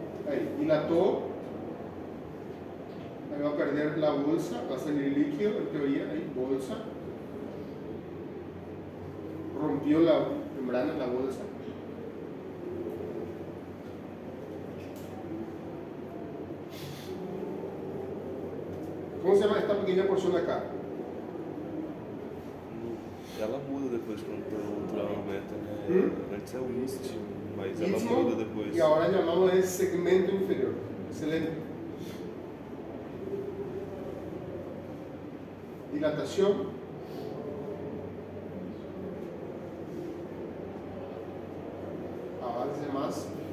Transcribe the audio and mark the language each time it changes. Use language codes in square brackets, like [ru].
[es] Ahí, dilató, ahí va a perder la bolsa, va a salir líquido, en teoría, ahí, bolsa. Rompió la membrana, la bolsa. ¿Cómo se llama esta pequeña porción acá? [pt] Ela muda depois quando tu aumenta, né? Antes é o istmo, mas ela Istmo, muda depois. [es] y ahora llamamos el segmento inferior. Excelente. Dilatación. Avance más.